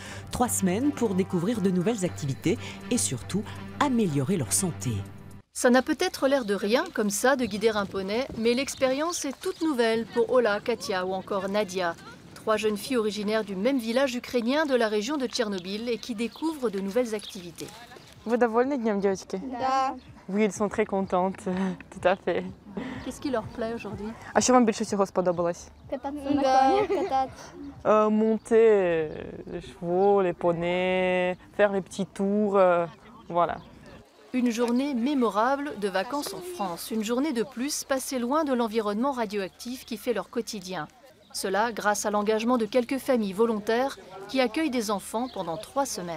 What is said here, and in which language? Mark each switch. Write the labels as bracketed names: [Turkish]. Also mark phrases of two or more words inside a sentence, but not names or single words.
[French] 3 semaines pour découvrir de nouvelles activités et surtout améliorer leur santé. Ça n'a peut-être l'air de rien, comme ça, de guider un poney, mais l'expérience est toute nouvelle pour Ola, Katia ou encore Nadia. 3 jeunes filles originaires du même village ukrainien de la région de Tchernobyl et qui découvrent de nouvelles activités. [Russian] Vous довольны днем, девочки? Да. [French] Oui, elles sont très contentes, tout à fait. Qu'est-ce qui leur plaît aujourd'hui? [Ukrainian] А що вам більше всього сподобалось? [French] Monter les chevaux, les poneys, faire les petits tours, voilà. Une journée mémorable de vacances en France, une journée de plus passée loin de l'environnement radioactif qui fait leur quotidien. Cela grâce à l'engagement de quelques familles volontaires qui accueillent des enfants pendant 3 semaines.